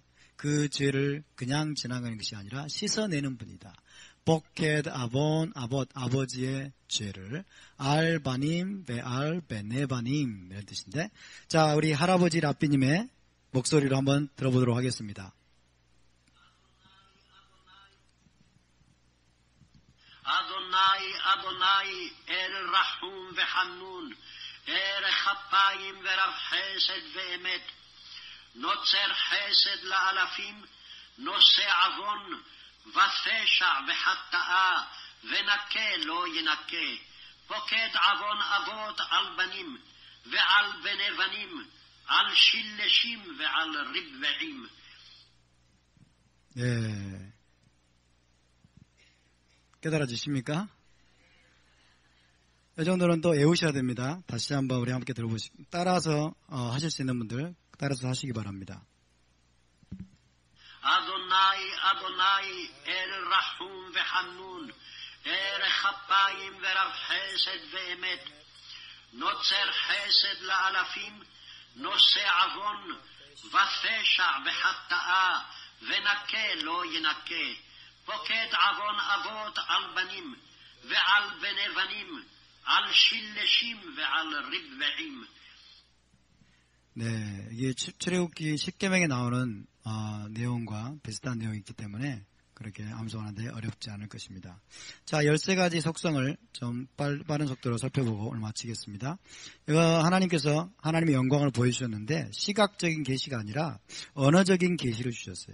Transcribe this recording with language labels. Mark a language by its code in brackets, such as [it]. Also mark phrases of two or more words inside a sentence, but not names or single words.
[ko] 그 죄를 그냥 지나가는 것이 아니라 씻어내는 분이다. [he] פוקד עוון אבות [ko] 아버지의 죄를 [he] על בנים ועל בני בנים [ko] 이런 뜻인데 자 우리 할아버지 라삐님의 목소리로 한번 들어보도록 하겠습니다. [he] אדוני, אדוני, אל רחום וחנון, ערך אפיים ורב חסד ואמת, נוצר חסד לאלפים, נושא עוון ופשע וחטאה, ונקה לא ינקה, פוקד עוון אבות על בנים, ועל בני בנים, על שילשים ועל רבעים. [ko] 예. 깨달아지십니까? 이 정도는 또 외우셔야 됩니다. 다시 한번 우리 함께 따라서 하실 수 있는 분들 따라서 하시기 바랍니다. [he] אדוני, אדוני, אל רחום וחנון, ערך אפיים ורב חסד ואמת, נוצר חסד לאלפים, נושא עוון ופשע וחטאה, ונקה לא ינקה, פוקד עוון אבות על בנים, ועל בני בנים, על שלשים ועל רבעים. [ko] 네, 이게 출애굽기 10계명에 나오는 내용과 비슷한 내용이 있기 때문에 그렇게 암송하는데 어렵지 않을 것입니다. 자, 13가지 속성을 좀 빠른 속도로 살펴보고 오늘 마치겠습니다. 이거 하나님께서 하나님의 영광을 보여주셨는데 시각적인 계시가 아니라 언어적인 계시를 주셨어요.